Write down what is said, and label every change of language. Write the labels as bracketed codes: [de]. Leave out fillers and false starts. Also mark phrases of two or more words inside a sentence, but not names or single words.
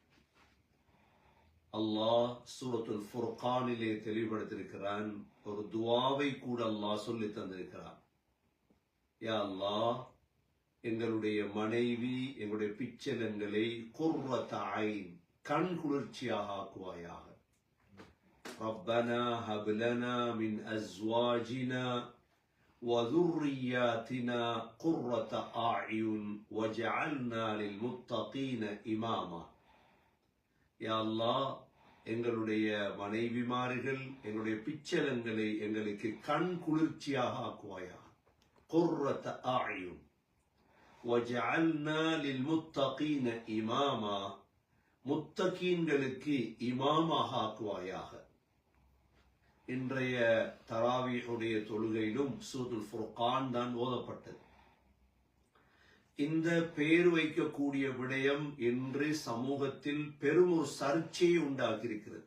[ta] அல்லாஹ் சூரத்துல் ஃபுர்கானிலே தெளிவுபடுத்தியிருக்கிறான். ஒரு துஆவை கூட அல்லாஹ் சொல்லி தந்திருக்கிறான். யா அல்லாஹ், எங்களுடைய மனைவி, எங்களுடைய பிச்சலங்களை [ar] قرة أعين, [ta] கண் குளிர்ச்சியாக ஆக்குவாயாக. [ar] ربنا هب لنا من أزواجنا وذرياتنا قرة أعين وجعلنا للمتقين إماما. [ta] யா அல்லாஹ், எங்களுடைய மனைவிமார்கள், எங்களுடைய பிச்சலங்களை எங்களுக்கு கண் குளிர்ச்சியாக ஆக்குவாயாக. [ar] قرة أعين وجعلنا للمتقين إماما, [ta] முத்தகீன்களுக்கு இமாமாக ஆக்குவாயாக. இன்றைய தராவீஹுடைய தொழுகையிலும் சூரத்துல் ஃபுர்கான் தான் ஓதப்பட்டது. இந்த பேர் வைக்கக்கூடிய விடயம் இன்று சமூகத்தில் பெரும் ஒரு சர்ச்சையை உண்டாக்கியிருக்கிறது.